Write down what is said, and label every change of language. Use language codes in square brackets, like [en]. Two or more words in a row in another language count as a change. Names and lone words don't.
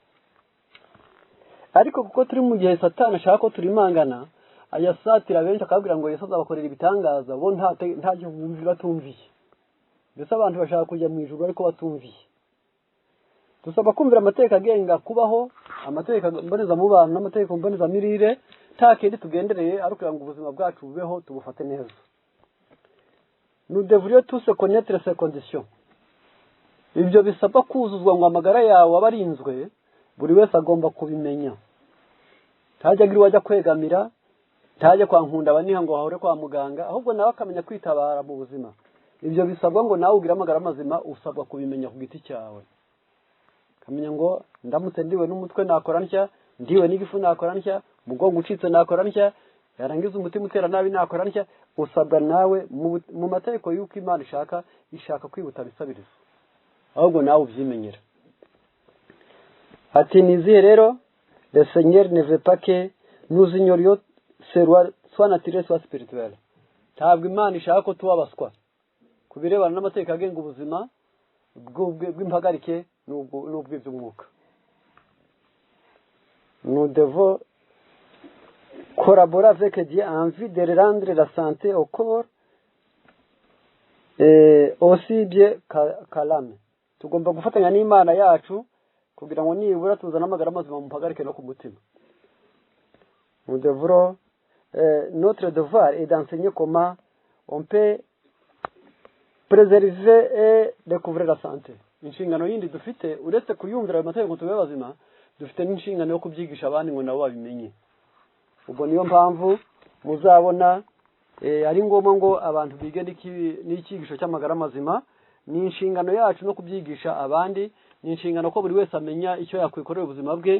[rw] Ariko kuko turi mu gihe Satani ashaka ko turimangana, ayasatira benshi akabwira ngo Yesu azabakorera ibitangaza, bo nta cyo bumvira batumviye. Mbese abantu bashaka kujya mu ijuru ariko batumviye. Dusaba kumvira amategeko agenga kubaho, amategeko mboneza mubano n'amategeko mboneza mirire, nta kindi tugendereye ari kugira ngo ubuzima bwacu bubeho tubufate neza. [fr] Nous devrions tous connaître ces conditions. [rw] Ibyo bisabwa kuzuzwa ngo amagara yawe abarinzwe, buri wese agomba kubimenya. Ntajya agira wajya kwegamira, ntajya kwa nkunda abaniha ngo hahore kwa muganga, ahubwo nawe akamenya kwitabara mu buzima. Ibyo bisabwa ngo nawe ugira amagara mazima, usabwa kubimenya ku giti cyawe. Kamenya ngo ndamutse ndiwe n'umutwe nakora ntya, ndiwe n'igifu nakora ntya, mugongo ucitse nakora ntya, yarangiza umutima utera nabi nakora ntya. Usabwa nawe mu mategeko y'uko Imana ishaka kwibuta bisabiriza, ahubwo nawe ubyimenyera. Ati nizihe rero, [fr] le Seigneur ne veut pas que nous ignorions soit naturel soit spirituel. [rw] Ntabwo Imana ishaka ko tubabaswa ku birebana n'amategeko agenga ubuzima bw'impagarike n'ubw'iby'umwuka. [fr] Nous devons collaborer avec Dieu en vue de rendre la santé au corps aussi bien qu'à l'âme. [rw] Tugomba gufatanya n'Imana yacu kugira ngo nibura tuzana amagara mazima mu mpagarike no ku mutima. [fr] Nous devrons notre devoir est d'enseigner comment on peut préserver et découvrir la santé. [rw] Inshingano yindi dufite uretse kuyumvira ayo mategeko tube bazima, dufite n'inshingano yo kubyigisha abandi ngo nabo babimenye. Ubwo niyo mpamvu muzabona ari ngombwa ngo abantu bige n'ikigisho cy'amagara mazima. Ni inshingano yacu no kubyigisha abandi, ni inshingano ko buri wese amenya icyo yakwikorera ubuzima bwe.